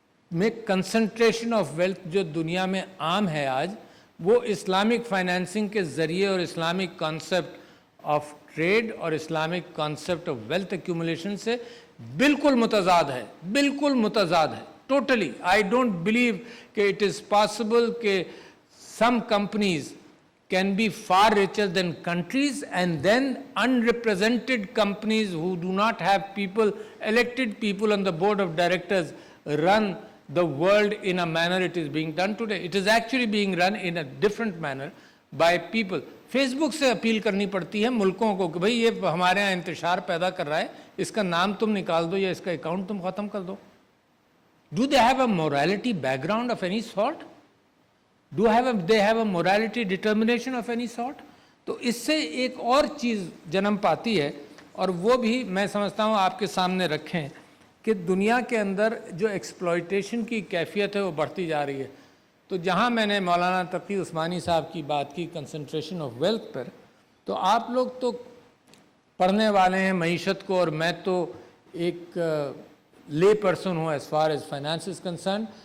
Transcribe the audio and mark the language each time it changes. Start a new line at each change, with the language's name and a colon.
Urdu: میں concentration of wealth جو دنیا میں عام ہے آج، وہ اسلامک فائنینسنگ کے ذریعے اور اسلامک کانسیپٹ آف ٹریڈ اور Islamic concept of wealth accumulation سے بالکل متضاد ہے، بالکل متضاد ہے ٹوٹلی.
English: I don't believe کہ it is possible کہ some companies can be far richer than countries, and then unrepresented companies who do not have people, elected people on the board of directors, run the world in a manner it is being done today. It is actually being run in a different manner by people.
Urdu: Face بک سے appeal کرنی پڑتی ہے ملکوں کو کہ بھئی یہ ہمارے ہاں انتشار پیدا کر رہا ہے، اس کا نام تم نکال دو یا اس کا اکاؤنٹ تم ختم کر دو.
English: Do they have a morality background of any sort? They have a morality determination of any sort?
Urdu: تو اس سے ایک اور چیز جنم پاتی ہے، اور وہ بھی میں سمجھتا ہوں آپ کے سامنے رکھیں، کہ دنیا کے اندر جو ایکسپلائٹیشن کی کیفیت ہے وہ بڑھتی جا رہی ہے. تو جہاں میں نے مولانا تقی عثمانی صاحب کی بات کی کنسنٹریشن آف ویلتھ پر، تو آپ لوگ تو پڑھنے والے ہیں معیشت کو، اور میں تو ایک لے پرسن ہوں
English: As far as finance is concerned.